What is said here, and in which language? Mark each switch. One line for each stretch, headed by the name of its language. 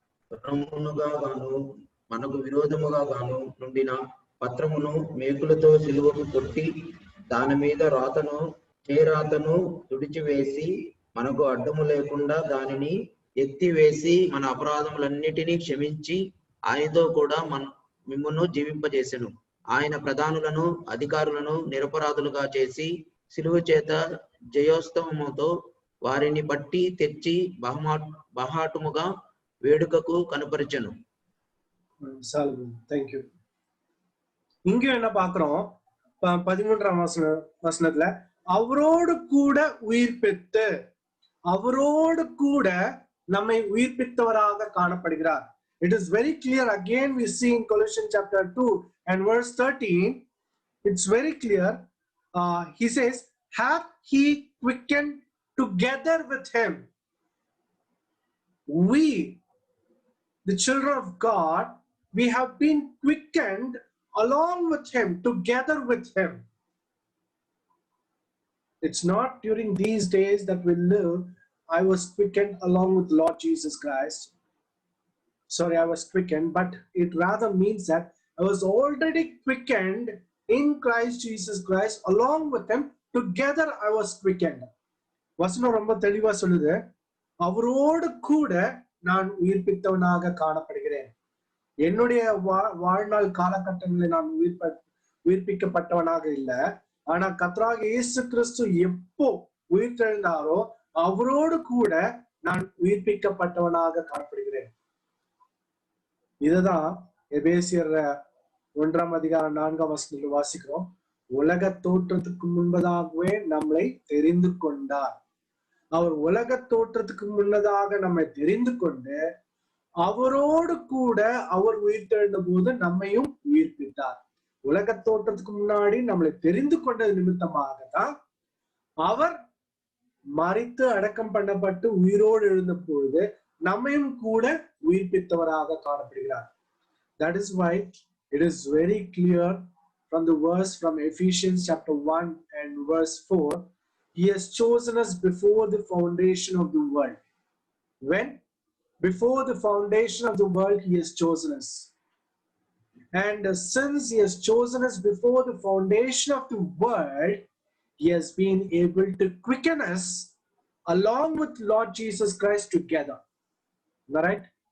Telugu: పత్రమునుగా గాను మనకు విరోధముగా గాను నుండిన పత్రమును మేకులతో సిలువకు కొట్టి దాని మీద రాతను తుడిచివేసి మనకు అడ్డము లేకుండా దానిని ఎత్తివేసి మన అపరాధములన్నిటినీ క్షమించి ఆయనతో కూడా మిమ్మును జీవింపజేసెను. ఆయన ప్రధానులను అధికారులను నిరపరాధులుగా చేసి సిలువ చేత జయోత్సవముతో వారిని పట్టి తెచ్చి బహాటముగా వేడుకకు కనపరిచెను.
English: Thank you.
Tamil: இங்க என்ன பாக்குறோம், 13ஆம் வசனத்துல அவரோடு கூட உயிர்ப்பித்து, அவரோடு கூட நம்மை உயிர்ப்பித்தவராக காணப்படுகிறார்.
English: It is very clear. Again we see in Colossians chapter 2 and verse 13, it's very clear. He says, hath he quickened together with him? We, the children of God, we have been quickened along with him, together with him. It's not during these days that we live, I was quickened along with Lord Jesus Christ. Sorry, I was quickened, but it rather means that I was already quickened in Christ Jesus Christ. Along with him, together I was quickened.
Tamil: வசனம் ரொம்ப தெளிவா சொல்லுது, அவரோடு கூட நான் உயிர்ப்பித்தவனாக காணப்படுகிறேன். என்னுடைய வாழ்நாள் காலகட்டங்களில் நான் உயிர்ப்பிக்கப்பட்டவனாக இல்லை. ஆனா கர்த்தராகிய இயேசு கிறிஸ்து எப்போ உயிர்த்தெழுந்தாரோ அவரோடு கூட நான் உயிர்ப்பிக்கப்பட்டவனாக காணப்படுகிறேன். இதுதான் எபேசியர் 1 அதிகாரம் 4 வசனத்தில் வாசிக்கிறோம். உலக தோற்றத்துக்கு முன்பதாகவே நம்மளை தெரிந்து கொண்டார். அவர் உலக தோற்றத்துக்கு முன்னதாக நம்மை தெரிந்து கொண்டு அவரோடு கூட அவர் உயிர்த்தெழுந்த போது நம்மையும் உயிர்ப்பித்தார். உலக தோற்றத்துக்கு முன்னாடி நம்மளை தெரிந்து கொண்டது நிமித்தமாகத்தான் அவர் மரித்து அடக்கம் பண்ணப்பட்டு உயிரோடு எழுந்த பொழுது நம்மையும் கூட உயிர்ப்பித்தவராக காணப்படுகிறார்.
English: That is why it is very clear from the verse from Ephesians chapter 1 and verse 4, he has chosen us before the foundation of the world. When? Before the foundation of the world, he has chosen us. And since he has chosen us before the foundation of the world, he has been able to quicken us along with Lord Jesus Christ together. Am I right?